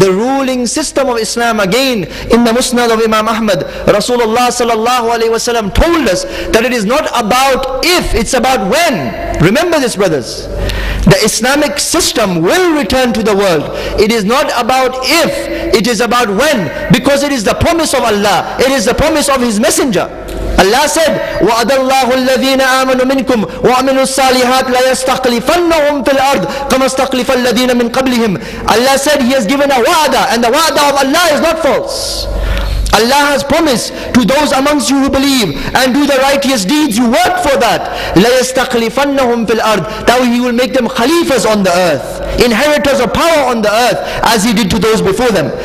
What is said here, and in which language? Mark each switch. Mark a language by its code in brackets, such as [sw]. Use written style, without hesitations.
[en] The ruling system of Islam. Again, in the Musnad of Imam Ahmad, Rasulullah sallallahu alaihi wasallam told us that it is not about if, it's about when. Remember this, brothers. The Islamic system will return to the world. It is not about if, it is about when. Because it is the promise of Allah. It is the promise of His Messenger. Allah said, [ar] وَعَدَ اللَّهُ الَّذِينَ آمَنُوا مِنْكُمْ وَعَمِلُوا الصَّالِحَاتِ لَيَسْتَخْلِفَنَّهُمْ فِي الْأَرْضِ كَمَا اسْتَخْلَفَ الَّذِينَ مِنْ قَبْلِهِمْ. [en] Allah said He has given a wa'ada, and the wa'ada of Allah is not false. Allah has promised to those amongst you who believe and do the righteous deeds, you work for that. [ar] لَيَسْتَخْلِفَنَّهُمْ فِي الْأَرْضِ. [en] That He will make them khalifas on the earth, inheritors of power on the earth, as He did to those before them.